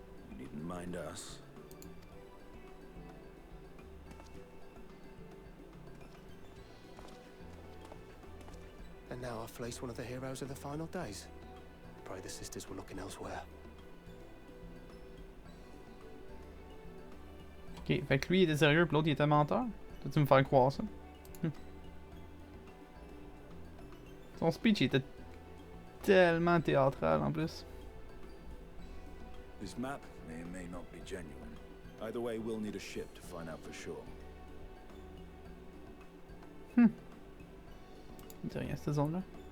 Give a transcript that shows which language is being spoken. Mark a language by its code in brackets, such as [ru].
[en] You needn't mind us. And now I fleece one of the heroes of the final days. Pray the sisters were looking elsewhere. [fr] Ok, fait que lui il était sérieux pis l'autre il était menteur? Peux-tu me faire croire ça? Son speech il était tellement théâtral en plus. [en] This map may or may not be genuine. Either way, we'll need a ship to find out for sure. [fr] Il dit rien cette zone-là.